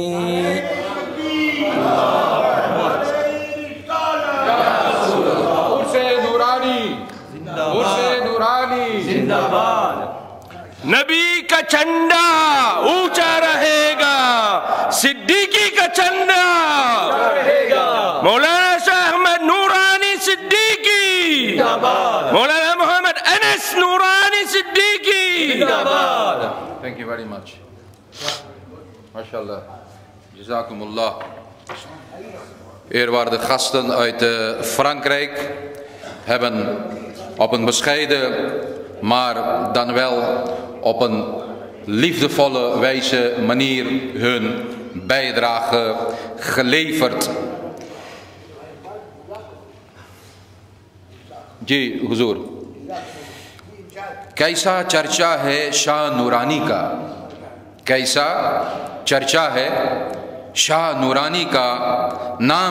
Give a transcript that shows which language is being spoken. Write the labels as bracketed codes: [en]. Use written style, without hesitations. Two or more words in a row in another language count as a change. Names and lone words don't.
[ur] نبی کا چنڈا اونچا رہے گا، صدیقی کا چنڈا مولانا شاہ احمد نورانی صدیقی، مولانا محمد انس نورانی صدیقی۔ [en] Thank you very much. MashaAllah. Jazakumullah. [nl] Eerwaarde gasten uit Frankrijk hebben op een bescheiden, maar dan wel op een liefdevolle wijze manier hun bijdrage geleverd. [ur] جی حضور، کیسا چرچا ہے شاہ نورانی کا، کیسا چرچا ہے شاہ نورانی کا، نام